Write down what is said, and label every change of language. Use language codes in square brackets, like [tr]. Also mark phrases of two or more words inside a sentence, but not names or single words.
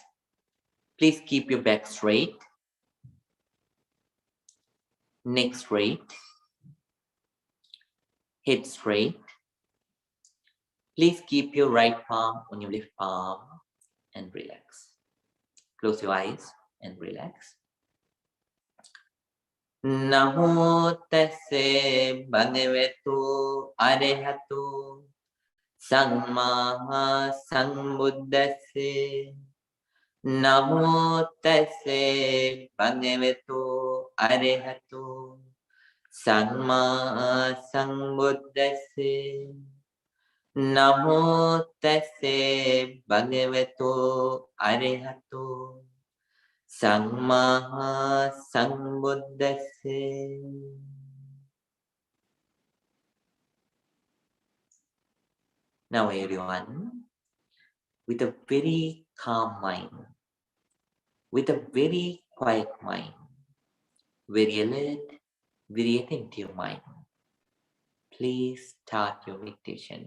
[en] Please keep your back straight, neck straight, head straight. Please keep your right palm on your left palm and relax. Close your eyes and relax. [pi] Namo tase bhagavato arahato samma sambuddhase. Namo tase bhagavato arahato samma sambuddhase. Namo tase bhagavato arahato samma sambuddhase. [en] Now everyone, with a very calm mind, with a very quiet mind, very alert, very attentive mind, please start your meditation.